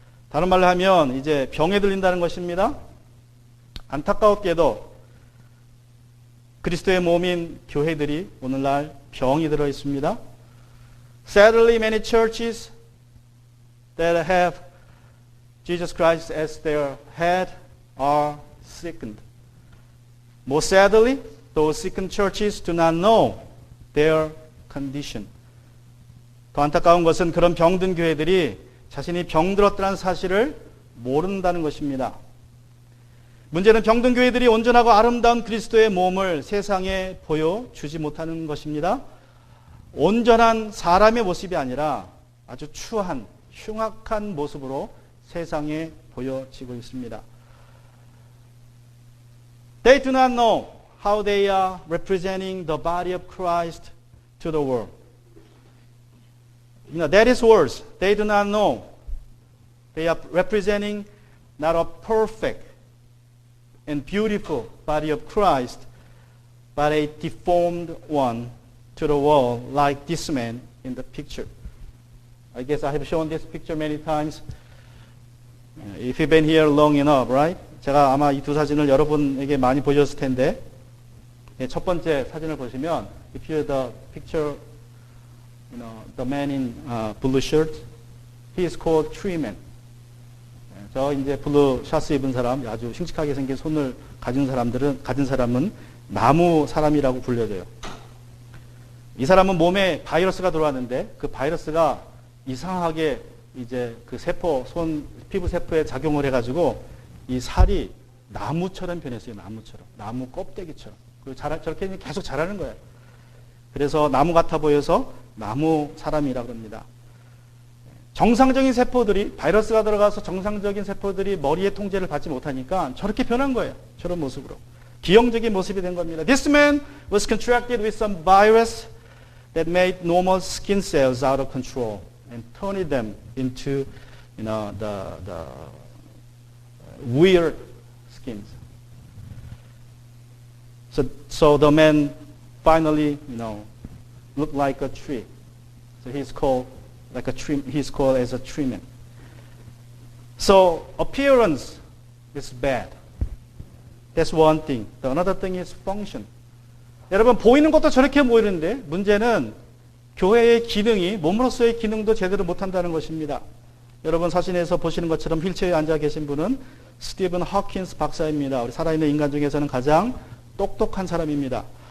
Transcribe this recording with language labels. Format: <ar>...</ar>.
<ko>다른 말로 하면 이제 병에 들린다는 것입니다. 안타깝게도 그리스도의 몸인 교회들이 오늘날 병이 들어 있습니다.</ko> <en>Sadly, many churches that have Jesus Christ as their head are sickened. More sadly, those sickened churches do not know their condition.</en> <ko>더 안타까운 것은 그런 병든 교회들이 자신이 병들었다는 사실을 모른다는 것입니다. 문제는 병든 교회들이 온전하고 아름다운 그리스도의 몸을 세상에 보여주지 못하는 것입니다. 온전한 사람의 모습이 아니라 아주 추한, 흉악한 모습으로 세상에 보여지고 있습니다.</ko> <en>They do not know how they are representing the body of Christ to the world. That is worse. They do not know. They are representing not a perfect and beautiful body of Christ, but a deformed one to the world, like this man in the picture. I guess I have shown this picture many times. If you've been here long enough, right?</en> <ko>제가 아마 이 두 사진을 여러분에게 많이 보여줬을 텐데, 첫 번째 사진을 보시면,</ko> <en>if you're the picture, the man in blue shirt, he is called tree man.</en> <ko>저 이제 블루 샤츠 입은 사람, 아주 싱싱하게 생긴 손을 가진 사람은 나무 사람이라고 불려져요. 이 사람은 몸에 바이러스가 들어왔는데 그 바이러스가 이상하게 이제 그 세포, 피부 세포에 작용을 해가지고 이 살이 나무처럼 변했어요. 나무처럼. 나무 껍데기처럼. 그리고 저렇게 계속 자라는 거예요. 그래서 나무 같아 보여서 나무 사람이라고 합니다. 정상적인 세포들이, 바이러스가 들어가서 정상적인 세포들이 머리의 통제를 받지 못하니까 저렇게 변한 거예요. 저런 모습으로. 기형적인 모습이 된 겁니다.</ko> <en>This man was contracted with some virus that made normal skin cells out of control and turned them into, the weird skins. So the man finally, looked like a tree. So he's called as a tree man. So appearance is bad. That's one thing. The another thing is function.</en> <ko>여러분, 보이는 것도 저렇게 보이는데 문제는 교회의 기능이, 몸으로서의 기능도 제대로 못한다는 것입니다. 여러분 사진에서 보시는 것처럼 휠체어에 앉아 계신 분은 스티븐 허킨스 박사입니다. 우리 살아있는 인간 중에서는 가장 똑똑한 사람입니다.</ko>